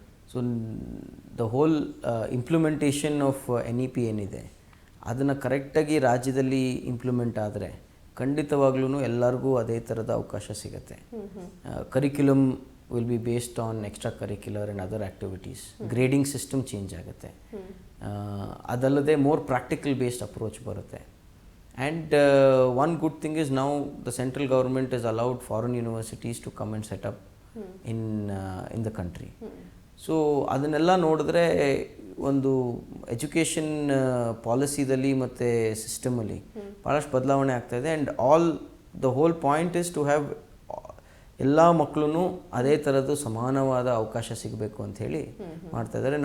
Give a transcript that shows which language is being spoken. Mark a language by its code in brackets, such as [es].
[en] so the whole implementation of NEP [kn] ಏನಿದೆ ಅದನ್ನು ಕರೆಕ್ಟಾಗಿ ರಾಜ್ಯದಲ್ಲಿ ಇಂಪ್ಲಿಮೆಂಟ್ ಆದರೆ ಖಂಡಿತವಾಗ್ಲೂ ಎಲ್ಲರಿಗೂ ಅದೇ ಥರದ ಅವಕಾಶ ಸಿಗುತ್ತೆ. [en] Curriculum will be based on extra curricular and other activities. [kn] Grading system change ಆಗುತ್ತೆ. ಅದಲ್ಲದೆ ಮೋರ್ ಪ್ರಾಕ್ಟಿಕಲ್ ಬೇಸ್ಡ್ ಅಪ್ರೋಚ್ ಬರುತ್ತೆ. [en] And one good thing is now the central government has allowed foreign universities to come and set up in the country. [kn] So ಅದನ್ನೆಲ್ಲ ನೋಡಿದ್ರೆ ಒಂದು education ಪಾಲಿಸಿದಲ್ಲಿ ಮತ್ತು ಸಿಸ್ಟಮಲ್ಲಿ ಭಾಳಷ್ಟು ಬದಲಾವಣೆ ಆಗ್ತಾಯಿದೆ. [en] and the whole point is to have [kn] ಎಲ್ಲ ಮಕ್ಕಳು ಅದೇ ಥರದ್ದು ಸಮಾನವಾದ ಅವಕಾಶ ಸಿಗಬೇಕು ಅಂಥೇಳಿ ಮಾಡ್ತಾಯಿದ್ದಾರೆ.